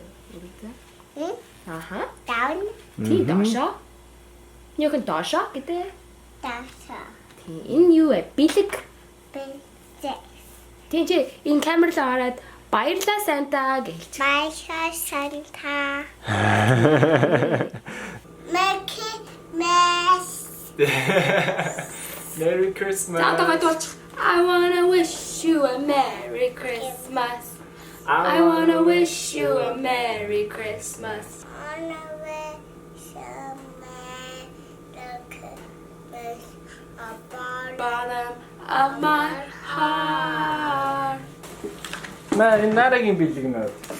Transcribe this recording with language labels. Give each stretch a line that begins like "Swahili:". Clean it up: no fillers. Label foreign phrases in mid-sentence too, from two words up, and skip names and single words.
Mongolian: Үгүй. Аха. Даун. Тий, доошоо. Юу хэн доошоо гэдэг? Таша. Тий, энэ юу вэ? Бэлэг. Бэлэг. Тий чи энэ камер руу хараад баярлалаа Санта гэлч. Баярлалаа Санта.
English: Merry Christmas. I wanna wish you a Merry Christmas. I wanna wish you a Merry Christmas. Bottom of my heart.
Mongolian: Нарагийн бэлэг нөө.